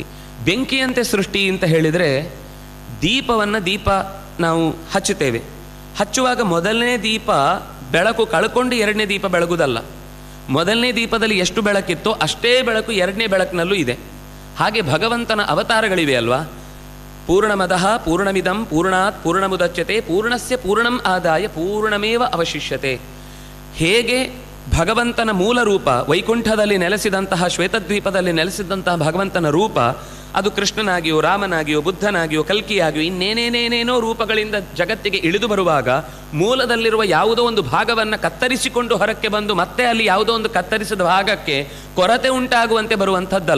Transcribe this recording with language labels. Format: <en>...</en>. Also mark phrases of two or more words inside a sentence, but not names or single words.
<kn>ಬೆಂಕಿಯಂತೆ ಸೃಷ್ಟಿ ಅಂತ ಹೇಳಿದರೆ, ದೀಪ ನಾವು ಹಚ್ಚುತ್ತೇವೆ. ಹಚ್ಚುವಾಗ ಮೊದಲನೇ ದೀಪ ಬೆಳಕು ಕಳ್ಕೊಂಡು ಎರಡನೇ ದೀಪ ಬೆಳಗುವುದಲ್ಲ. ಮೊದಲನೇ ದೀಪದಲ್ಲಿ ಎಷ್ಟು ಬೆಳಕಿತ್ತೋ ಅಷ್ಟೇ ಬೆಳಕು ಎರಡನೇ ಬೆಳಕಿನಲ್ಲೂ ಇದೆ. ಹಾಗೆ ಭಗವಂತನ ಅವತಾರಗಳಿವೆ ಅಲ್ವಾ.</kn> <sa>ಪೂರ್ಣಮದಃ ಪೂರ್ಣಮಿದಂ ಪೂರ್ಣಾತ್ ಪೂರ್ಣಮುದಚ್ಯತೆ ಪೂರ್ಣಸ್ಯ ಪೂರ್ಣಂ ಆದಾಯ ಪೂರ್ಣಮೇವ ಅವಶಿಷ್ಯತೆ.</sa> <kn>ಹೇಗೆ ಭಗವಂತನ ಮೂಲ ರೂಪ ವೈಕುಂಠದಲ್ಲಿ ನೆಲೆಸಿದಂತಹ ಶ್ವೇತದ್ವೀಪದಲ್ಲಿ ನೆಲೆಸಿದಂತಹ ಭಗವಂತನ ರೂಪ ಅದು ಕೃಷ್ಣನಾಗಿಯೋ ರಾಮನಾಗಿಯೋ ಬುದ್ಧನಾಗಿಯೋ ಕಲ್ಕಿಯಾಗಿಯೋ ಇನ್ನೇನೇನೇನೇನೋ ರೂಪಗಳಿಂದ ಜಗತ್ತಿಗೆ ಇಳಿದು ಬರುವಾಗ ಮೂಲದಲ್ಲಿರುವ ಯಾವುದೋ ಒಂದು ಭಾಗವನ್ನು ಕತ್ತರಿಸಿಕೊಂಡು ಹೊರಕ್ಕೆ ಬಂದು ಮತ್ತೆ ಅಲ್ಲಿ ಯಾವುದೋ ಒಂದು ಕತ್ತರಿಸಿದ ಭಾಗಕ್ಕೆ ಕೊರತೆ ಉಂಟಾಗುವಂತೆ ಬರುವಂಥದ್ದಲ್ಲ.</kn>